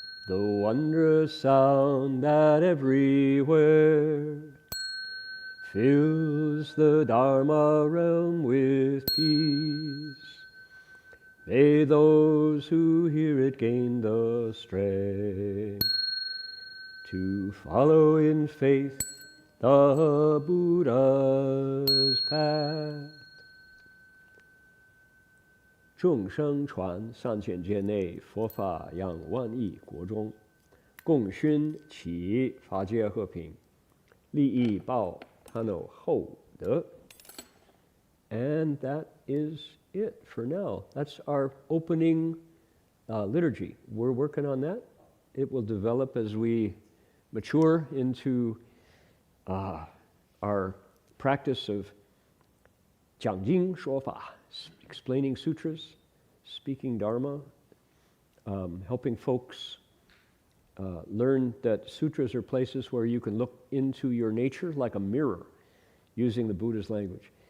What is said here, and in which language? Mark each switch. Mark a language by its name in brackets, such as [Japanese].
[English] the wondrous sound that everywhere fills the Dharma realm with peace. May those who hear it gain the strength to follow in faith the Buddha's path. [Chinese] 众生传三千劫内，佛法让万亿国中，共熏其法界和平，利益报他有厚德。 [English] And that is it for now. That's our opening liturgy. We're working on that. It will develop as we mature into our practice of [Chinese] 讲经说法, [English] explaining sutras, speaking Dharma, helping folks learn that sutras are places where you can look into your nature like a mirror, using the Buddha's language.